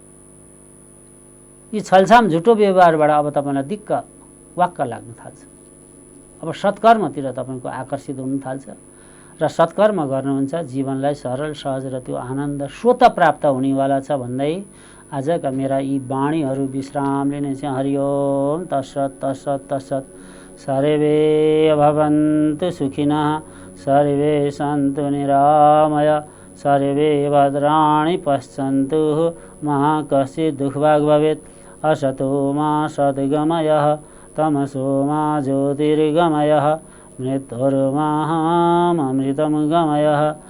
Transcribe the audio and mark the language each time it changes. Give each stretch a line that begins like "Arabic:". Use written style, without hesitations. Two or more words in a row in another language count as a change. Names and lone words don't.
Nepali: यी छलछाम झुटो व्यवहारबाट अब तपाईँलाई दिक्क वाक्क लाग्न थाल्छ। अब सत्कर्मतिर तपाईँको आकर्षित हुन थाल्छ र सत्कर्म गर्नुहुन्छ जीवनलाई सरल सहज र त्यो आनन्द स्वत प्राप्त हुनेवाला छ भन्दै आजका मेरा यी वाणीहरू विश्राम लिने चाहिँ
Sanskrit: हरिओम तत्सत तत्सत तत्सत। सर्वे भवन्तु सुखिनः, सर्वे सन्तु निरामय, सर्वे भद्राणि पश्यन्तु मा कश्चित् दुःखभाग् भवेत्। असतो मा सद्गमयः, तमसो मा ज्योतिर्गमयः, मृत्युर्मामृतं गमयः।